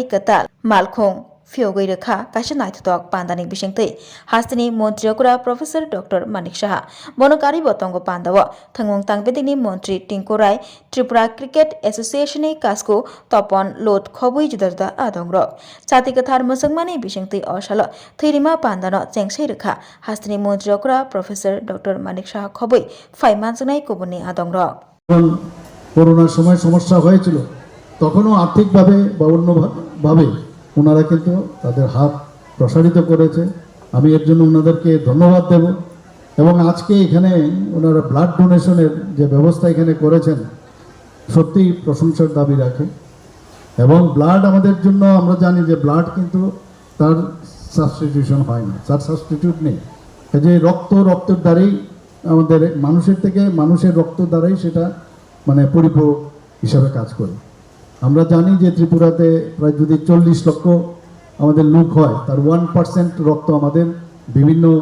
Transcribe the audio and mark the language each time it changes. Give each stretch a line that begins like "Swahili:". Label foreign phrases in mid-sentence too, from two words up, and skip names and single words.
Kok Borok: कताल मालखं फियोगै रोखा कासे नायथदक पान्दानि बिसिंतै हास्तिनि मन्त्रियग्रा प्रफेसर डक्टर मानिक साहा बनकारि बतंग पान्दाव थंगं तांबेदिनि मन्त्रि टिंकु राय त्रिपुरा क्रिकेट एसोसिएशननि कासको तपन लोट खबै जुदा जुदा आदंग्र साथि कथार मोसंमानि बिसिंतै असल थैरिमा पान्दानो चेंसै रोखा हास्तिनि मन्त्रियग्रा प्रफेसर डक्टर मानिक साहा खबै फाइमानजनाय गुबुननि आदंग्र
Bangla: করোনার সময় সমস্যা হয়েছিল তখনও আর্থিকভাবে বা অন্যভাবে ওনারা কিন্তু তাদের হাত প্রসারিত করেছে আমি এর জন্য ওনাদেরকে ধন্যবাদ দেব এবং আজকে এখানে ওনারা
English: blood donationের
Bangla: যে ব্যবস্থা এখানে করেছেন সত্যি প্রশংসার দাবি রাখে এবং ব্লাড আমাদের জন্য আমরা জানি যে ব্লাড কিন্তু তার সাবস্টিটিউশন হয় না তার সাবস্টিটিউট নেই যে রক্তের দ্বারাই আমাদের মানুষের থেকে মানুষের রক্ত দ্বারাই সেটা মানে পরিপূরক হিসাবে কাজ করে আমরা জানি যে ত্রিপুরাতে প্রায় যদি 40 লক্ষ আমাদের লোক হয় তার 1% রক্ত আমাদের বিভিন্ন